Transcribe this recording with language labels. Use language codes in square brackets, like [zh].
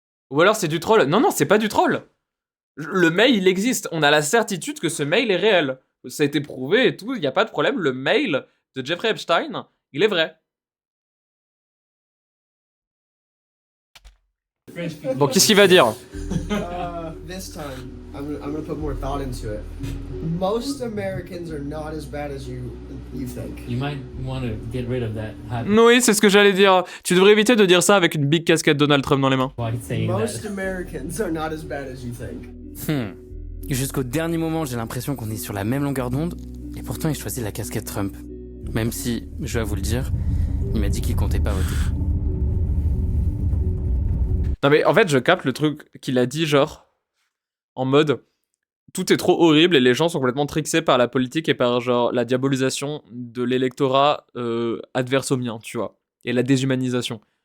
[fr] Ou alors c'est du troll. Non, c'est pas du troll. Le mail, il existe. On a la certitude que ce mail est réel. Ça a été prouvé et tout, il n'y a pas de problème. Le mail de Jeffrey Epstein, il est vrai. Bon, qu'est-ce qu'il va dire? [en] This time, I'm gonna put more thought into it. Most Americans are not as bad as you think. You might want to get rid of that habit. [fr] Oui, c'est ce que j'allais dire. Tu devrais éviter de dire ça avec une big casquette Donald Trump dans les mains. [en] Most Americans are not as bad as you think. [fr] Jusqu'au dernier moment, j'ai l'impression qu'on est sur la même longueur d'onde, et pourtant il choisit la casquette Trump. Même si, je vais vous le dire, il m'a dit qu'il comptait pas voter. Non mais en fait, je capte le truc qu'il a dit, genre, en mode, tout est trop horrible et les gens sont complètement trixés par la politique et par, genre, la diabolisation de l'électorat adverse au mien, tu vois, et la déshumanisation.